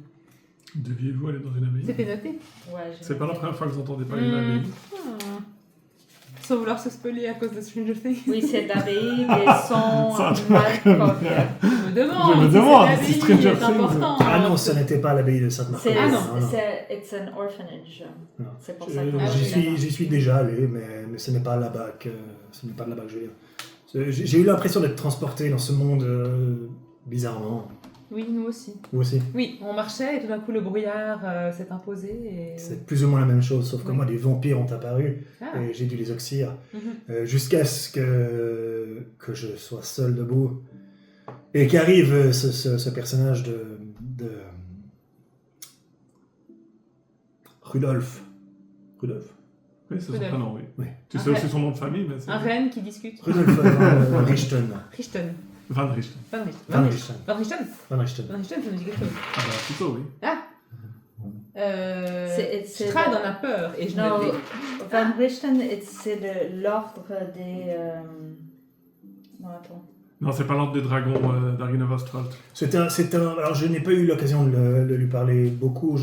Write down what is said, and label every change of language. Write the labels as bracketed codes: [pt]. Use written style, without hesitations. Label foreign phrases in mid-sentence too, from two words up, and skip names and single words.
[fr] Deviez-vous aller dans une abbaye? C'était noté. Ouais, C'est pas la première fois que vous entendez parler d'une abbaye. Ah. Sans vouloir se spoiler à cause de Stranger Things. Oui, c'est l'abbaye des sons Ça, mal comme copiés. Je me demande Je me si demande cette si abbaye Stranger est Things- important. Ah non, ce n'était pas l'abbaye de Sainte-Marthe. C'est, Ah non. [en] it's an orphanage. [fr] Non. C'est pour ça que J'y suis déjà allé, mais ce n'est pas là-bas que je viens. J'ai eu l'impression d'être transporté dans ce monde bizarrement. Oui, nous aussi. Vous aussi. Oui, on marchait et tout d'un coup le brouillard s'est imposé. Et... C'est plus ou moins la même chose, sauf que Oui. moi, des vampires ont apparu Ah. et j'ai dû les oxyre Mhm. jusqu'à ce que je sois seul debout et qu'arrive ce personnage de Rudolf. Rudolf. Oui, c'est son Rudolf. prénom, oui. Oui. Tu sais Un aussi reine. son nom de famille, mais c'est Un reine qui discute. Rudolf van Richten. Richten. Van Richten. Van Richten. Van Richten. Van Richten. Van Richten. Van Richten, ça me dit quelque chose. Ah bah plutôt, oui. C'est Strahd le- en a peur et je Non, me dis... Van Richten, c'est l'ordre des... Non, attends. Non, c'est pas l'ordre des dragons d'Argynov Strahd. Alors, je n'ai pas eu l'occasion de lui parler beaucoup.